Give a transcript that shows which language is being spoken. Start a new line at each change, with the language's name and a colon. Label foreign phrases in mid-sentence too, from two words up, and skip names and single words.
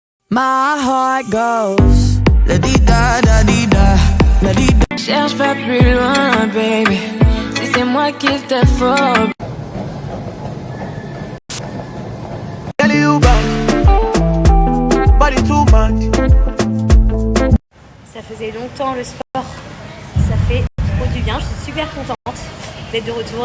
English: My heart goes la di da da di da, la di da.
French: Cherche pas plus loin, baby. Si c'est moi qu'il te faut. Ça faisait longtemps le sport, ça fait trop du bien, je suis super contente d'être de retour.